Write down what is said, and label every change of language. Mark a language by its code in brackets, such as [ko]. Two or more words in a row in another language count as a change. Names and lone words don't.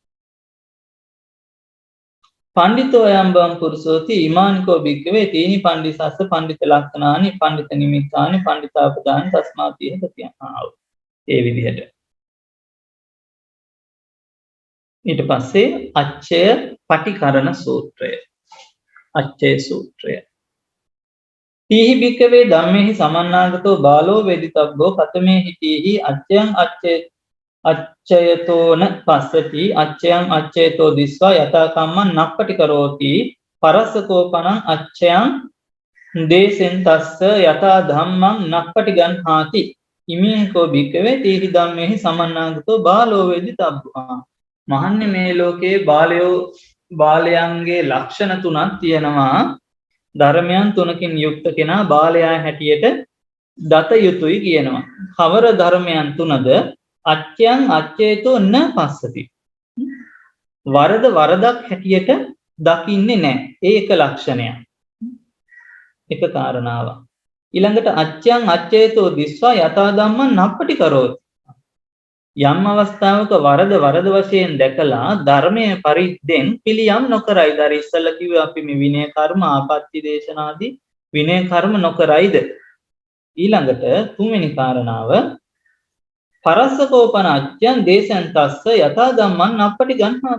[pi] පඬිතෝ යම්බම් පුරුෂෝති ඉමානිකෝ භික්ඛවේ තීනි පඬිසස්ස පඬිත ලක්ඛනානි පඬිත නිමිත්තානි පඬිතාපදානි තස්මාති හේතිය. [si] ඒ විදිහට ඊට පස්සේ අච්චය පටිකරණ සූත්‍රය අච්චය සූත්‍රය තීහි [pi] භික්ඛවේ ධම්මේහි සමන්නාගතෝ බාලෝ වේදිතබ්බෝ කතමේ හිතීහි අච්චයන් අච්චයතෝන පස්සති අච්චයන් අච්චයතෝ දිස්වා යතා කම්මං නප්පටි කරෝති පරස්සකෝපනං අච්චයන් දේසෙන් තස්ස යතා ධම්මං නප්පටි ගන්හාති ඉමේකෝ භික්ඛවේ තීහි ධම්මේහි සමන්නාගතෝ බාලෝ වේදිතබ්බෝ. [si] මහන්නේ මේ ලෝකේ බාලයන්ගේ ලක්ෂණ තුනක් තියෙනවා. ධර්මයන් තුනකින් යුක්ත කෙනා බාලයා හැටියට දත යුතුයි කියනවා. කවර ධර්මයන් තුනද? [pi] අච්චයන් අච්චේතෝ න පස්සති. [si] වරදක් හැටියට දකින්නේ නැහැ. ඒක ලක්ෂණයක්. එක කාරණාවක්. [pi] ඊළඟට අච්චයන් අච්චේතෝ දිස්වා යථා ධම්මං නප්පටි කරෝති. [si] යම් අවස්ථාවක වරද වශයෙන් දැකලා ධර්මයේ පරිද්දෙන් පිළියම් නොකරයි. දර ඉස්සල්ලා කිව්වේ අපි මේ විනය කර්ම ආපත්‍ය දේශනාදී විනය කර්ම නොකරයිද? ඊළඟට තුන්වෙනි කාරණාව [pi] පරස්සකෝපන අච්චයන් දේශයන් තස්ස යථා ධම්මං නප්පටි ගන්හා.